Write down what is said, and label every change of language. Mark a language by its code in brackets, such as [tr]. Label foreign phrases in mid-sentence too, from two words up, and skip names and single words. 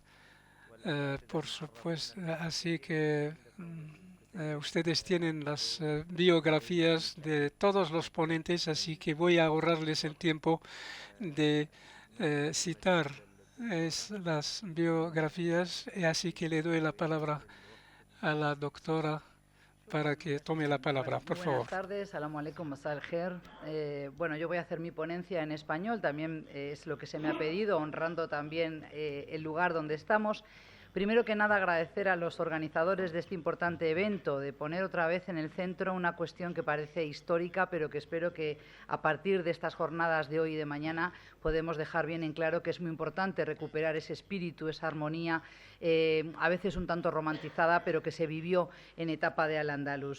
[es] Por supuesto, así que ustedes tienen las biografías de todos los ponentes, así que voy a ahorrarles el tiempo de citar las biografías, y así que le doy la palabra a la doctora para que tome la palabra, por favor. Buenas tardes, [ar] السلام عليكم، مساء الخير. [es] Bueno, yo voy a hacer mi ponencia en español, también es lo que se me ha pedido, honrando también el lugar donde estamos. Primero que nada, agradecer a los organizadores de este importante evento, de poner otra vez en el centro una cuestión que parece histórica, pero que espero que a partir de estas jornadas de hoy y de mañana podemos dejar bien en claro que es muy importante recuperar ese espíritu, esa armonía, a veces un tanto romantizada, pero que se vivió en etapa de Al-Ándalus.